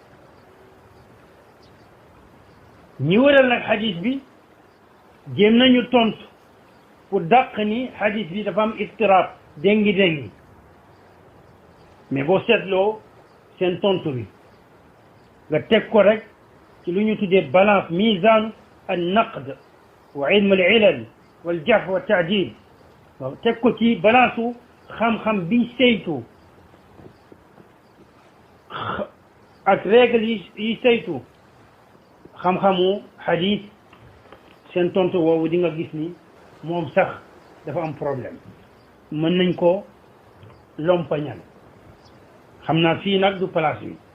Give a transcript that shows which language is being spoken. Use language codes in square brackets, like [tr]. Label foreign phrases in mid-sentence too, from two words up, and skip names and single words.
[wo] ñi wëral nag xadis bi jéem nañu tontu pour dàq ni xadis bi dafa am ittirab dengi mais boo seetloo seen tontu bi nga teg ko rek ci lu ñu tuddee balance [ar] ميزان النقد وعلم العلل والجرح والتعديل [wo] waaw teg ko ci balance u xam-xam bi saytu ak règle yi saytu xam-xamu xadis seen tontu woowu di nga gis ni moom sax dafa am problème mën nañ ko lompañal xam naa fii nag du place bi